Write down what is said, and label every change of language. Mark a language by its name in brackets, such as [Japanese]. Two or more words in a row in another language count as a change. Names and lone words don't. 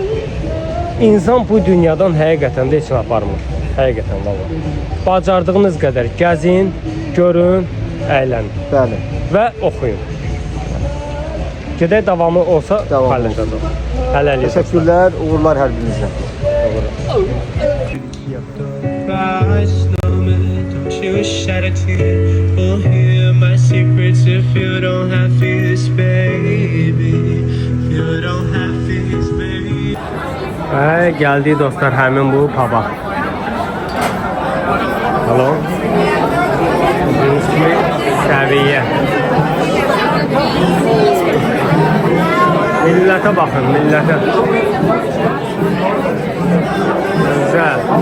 [Azerbaijani] İnsan bu dünyadan həqiqətən də heç nə aparmır. Həqiqətən vallahi. Bacardığınız qədər gəzin, görün, əylənin Bəli. və oxuyun. Gedək davamı olsa Davamı paylaşacağıq. Hələlik. Təşəkkürlər, uğurlar hər birinizə. [English] Don't you shed a tear. We'll hear my secrets if you don't have fears, baby. If you don't have fears, baby. [Azerbaijani] Gəldik dostlar, həmin bu paba. Hello. Gördüyünüz kimi səviyyə. Millətə baxın, millətə. Güzel.